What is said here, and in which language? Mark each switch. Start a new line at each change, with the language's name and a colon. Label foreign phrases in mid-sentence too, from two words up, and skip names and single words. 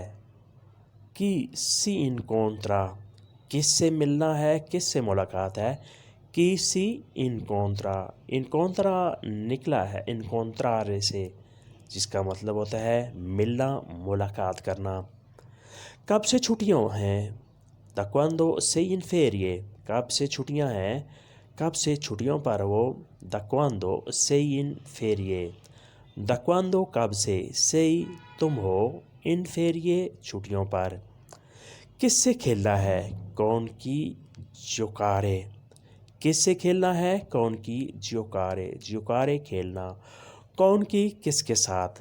Italian: Chi si incontra.
Hindi: किससे मिलना है? किससे मुलाकात है?
Italian: Chi si incontra.
Hindi: इनकोंत्रा निकला है इनकोंत्रारे से, जिसका मतलब होता है मिलना, मुलाकात करना। कब से छुट्टियां हैं?
Italian: Da quando sei in ferie.
Hindi: कब से छुट्टियां हैं? कब से छुट्टियों पर हो?
Italian: Da quando sei in ferie. Da quando
Hindi: कब से,
Italian: sei
Hindi: तुम हो,
Italian: in ferie
Hindi: छुट्टियों पर। किससे खेलना है?
Italian: Con chi giocare.
Hindi: किससे खेलना है?
Italian: Con chi giocare.
Hindi: जोकारे खेलना।
Italian: Con chi
Hindi: किसके साथ?